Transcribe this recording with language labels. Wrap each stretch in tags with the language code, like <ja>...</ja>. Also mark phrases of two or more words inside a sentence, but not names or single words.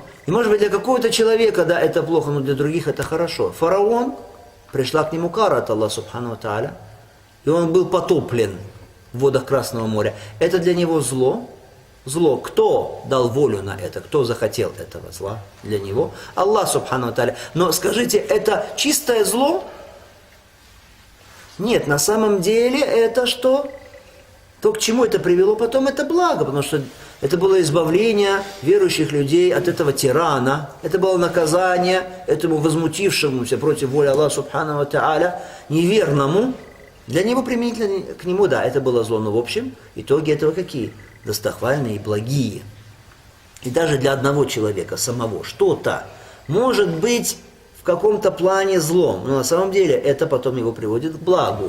<ru>И может быть для какого-то человека, да, это плохо, но для других это хорошо. Фараон, пришла к нему кара от Аллаха</ru> <ar>سبحانه تعالى,</ar> <ru>и он был потоплен в водах Красного моря. Это для него зло, зло. Кто дал волю на это? Кто захотел этого зла для него?</ru> <ar>الله سبحانه وتعالى.</ar> <ru>Но скажите, это чистое зло? Нет, на самом деле это что? То, к чему это привело потом, это благо, потому что это было избавление верующих людей от этого тирана. Это было наказание этому возмутившемуся против воли Аллаха</ru> <ar>سبحانه وتعالى,</ar> <ru>неверному. Для него применительно к нему, да, это было зло, но в общем, итоги этого какие? Достохвальные и благие. И даже для одного человека самого что-то может быть в каком-то плане злом, но на самом деле это потом его приводит к благу.</ru>